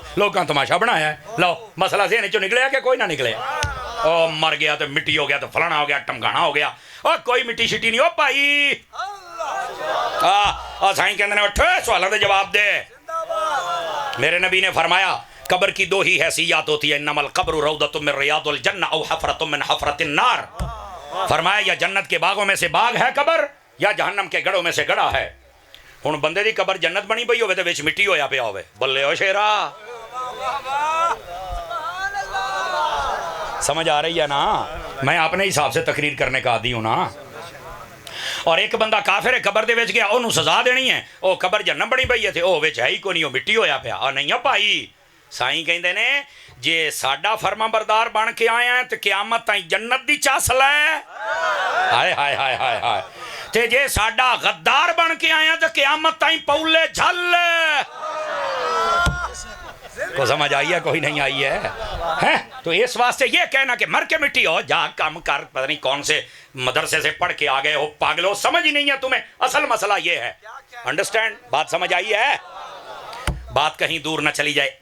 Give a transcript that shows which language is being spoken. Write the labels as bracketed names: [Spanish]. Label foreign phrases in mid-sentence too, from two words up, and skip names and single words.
[Punjabi] لوگاں تماشا بنایا ہے, لو مسئلہ ذہن چوں نکلے کہ کوئی نہ نکلے. [Urdu] او مر گیا تو مٹی ہو گیا تو فلانا ہو گیا ٹمکانا ہو گیا. او کوئی مٹی شٹی نہیں. [Punjabi] او بھائی سائیں کہندے نے اٹھ سوالوں دے جواب دے. [Urdu] میرے نبی نے فرمایا قبر کی دو ہی حیثیت ہوتی ہے, [Arabic] انما القبر روضۃ من ریاض الجنہ او حفرۃ من حفرۃ النار. [Urdu] فرمایا یا جنت کے باغوں میں سے باغ ہے قبر یا جہنم کے گڑھوں میں سے گڑھا ہے. [Punjabi] ہن بندے دی قبر جنت بنی پئی ہوے تے وچ مٹی ہویا پیا ہوے, بلے او شیرا. [Urdu] سمجھ آ رہی ہے نا؟ میں اپنے حساب سے تقریر کرنے کا عادی ہوں نا. اور ایک بندہ کافر ہے [Punjabi] قبر دے وچ گیا اونوں سزا دینی ہے. او قبر جنم بنی پئی ہے تے او وچ ہے ہی کوئی نہیں, او مٹی ہویا پیا. او نہیں بھائی سائیں کہندے نے جے ساڈا فرما بردار بن کے آیا ہے تے قیامت تائیں جنت دی چاس لے. ہائے ہائے ہائے ہائے ہائے. تے جے ساڈا غدار بن کے آیا تے قیامت تائیں پولے جھل. [Urdu] کو سمجھ آئی ہے کوئی نہیں آئی ہے؟ تو اس واسطے یہ کہنا کہ مر کے مٹی ہو جا کام کر, پتہ نہیں کون سے مدرسے سے پڑھ کے آ گئے ہو پاگلو, سمجھ ہی نہیں ہے تمہیں. اصل مسئلہ یہ ہے, انڈرسٹینڈ, بات سمجھ آئی ہے؟ بات کہیں دور نہ چلی جائے.